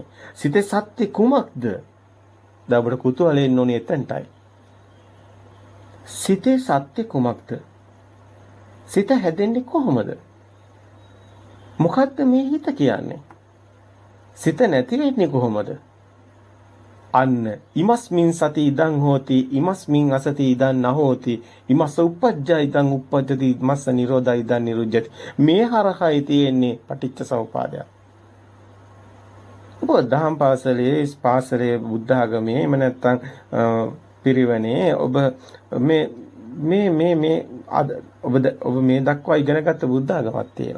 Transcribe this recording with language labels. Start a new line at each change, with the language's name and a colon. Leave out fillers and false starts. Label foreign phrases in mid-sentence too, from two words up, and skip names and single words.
Sinhala: සිතේ සත්‍ය කුමක්ද? දැන් ඔබට කුතුහලෙ එන්න ඕනේ එතනටයි. සිතේ සත්‍ය කුමක්ද? සිත හැදෙන්නේ කොහොමද? මොකද්ද මේ හිත කියන්නේ? සිත නැති වෙන්නේ කොහොමද?
Pali: අන්න ඉමස්මින් සති ඉදං හෝති ඉමස්මින් අසති ඉදං නහෝති ඉමස්ස උපජ්ජා ඉදං උපජ්ජති ඉමස්ස නිරෝධා ඉදං නිරුද්ධති.
Sinhala: මේ හරහයි තියෙන්නේ
Pali: පටිච්ච සමුපාදය.
Sinhala: ඔබ දහම් පාසලේ බුද්ධ ආගමේ එහෙම නැත්නම් පිරිවෙනේ ඔබ මේ ඔබ මේ දක්වා ඉගෙනගත්ත බුද්ධ ආගමක් තියෙනවා.